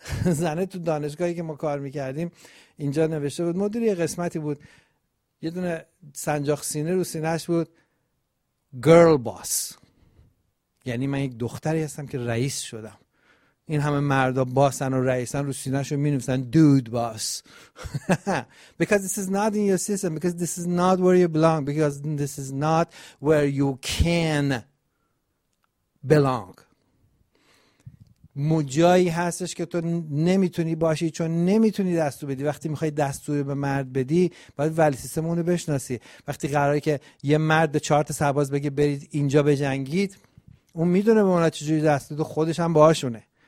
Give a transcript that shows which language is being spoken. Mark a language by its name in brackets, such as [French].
[Persian] زنه تو دانشگاهی که ما کار میکردیم اینجا نوشته بود، مدیر یه قسمتی بود، یه دونه سنجاق سینه رو سینهش بود، گرل باس، یعنی من یک دختری هستم که رئیس شدم، این همه مردا باسن و رئیسن، رو سینهش رو مینویسن دود باس. [English] Because this is not in your system, because this is not where you belong, because this is not where you can belong. [Persian] مجایی هستش که تو نمیتونی باشی، چون نمیتونی دستور بدی. وقتی میخوای دستور به مرد بدی، باید ولی سیستم اونو بشناسی. وقتی قراره که یه مرد 4 تا سرباز بگه برید اینجا بجنگید، اون میدونه به اونا چجوری دستور بده، خودش هم باهاشونه.